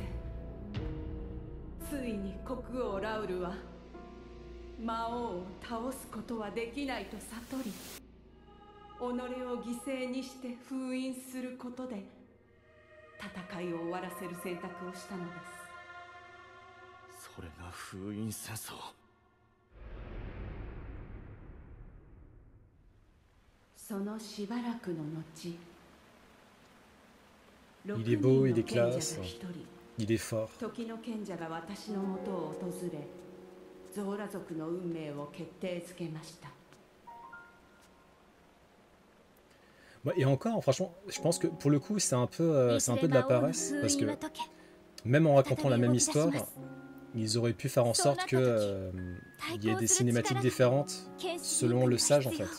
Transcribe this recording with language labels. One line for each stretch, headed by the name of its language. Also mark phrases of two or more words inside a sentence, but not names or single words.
Japanese: ついに国王ラウルは魔王を倒すことはできないと悟り、己を犠牲にして封印することで戦いを終わらせる選択をしたのです。それが封印戦争。そのしばらくの後、
French: Il est beau, il est
Japanese: 6 人の賢者
French: classe,
Japanese: が一人
French: il est fort.
Japanese: 時の賢者が私のもとを訪れ、ゾーラ族の運命を決定づけました。
French: Ouais, et encore, franchement, je pense que pour le coup, c'est un peu de la paresse parce que même en racontant la même histoire, ils auraient pu faire en sorte que il y ait des cinématiques différentes selon le sage en fait.